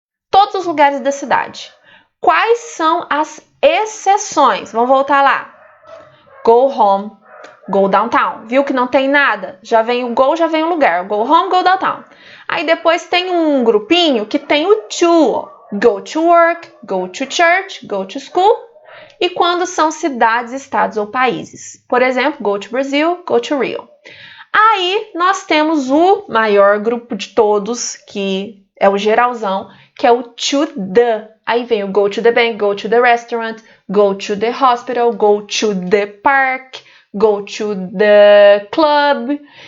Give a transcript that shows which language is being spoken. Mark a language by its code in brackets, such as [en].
[pt] Todos os lugares da cidade. Quais são as exceções? Vamos voltar lá. [en] Go home, go downtown. [pt] Viu que não tem nada? Já vem o go, já vem o lugar. [en] Go home, go downtown. [pt] Aí depois tem um grupinho que tem o to. [en] Go to work, go to church, go to school. [pt] E quando são cidades, estados ou países. Por exemplo, [en] go to Brazil, go to Rio. [pt] Aí nós temos o maior grupo de todos, que é o geralzão, que é o to the. Aí vem o [en] go to the bank, go to the restaurant, go to the hospital, go to the park, go to the club.